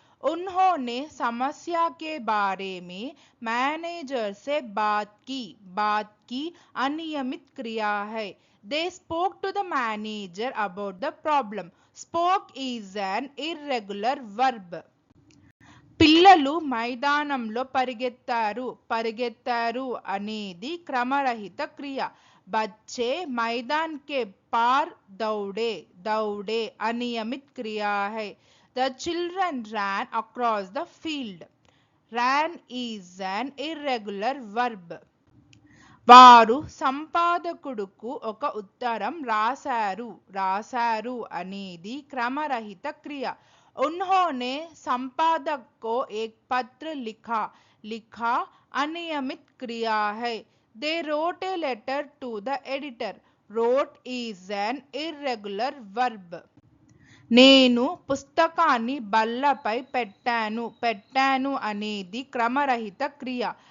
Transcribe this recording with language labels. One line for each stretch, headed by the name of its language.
Hindi: उन्होंने समस्या के बारे में मैनेजर से बात की अनियमित क्रिया है.
English: They spoke to the manager about the problem. Spoke is an irregular verb.
Telugu: పిల్లలు మైదానంలో పరిగెత్తారు అనేది క్రమరహిత క్రియ.
Hindi: बच्चे मैदान के पार दौड़े अनियमित क्रिया है.
English: The children ran across the field. Ran is an irregular verb.
Telugu: వారు సంపాదకుడుకు ఒక ఉత్తరం రాశారు అనేది క్రమరహిత క్రియ.
Hindi: उन्होंने संपादक को एक पत्र लिखा अनियमित क्रिया है.
English: They wrote a letter to the editor. Wrote is an irregular verb.
Telugu: నేను పుస్తకాన్ని బల్లపై పెట్టాను అనేది క్రమరహిత క్రియ.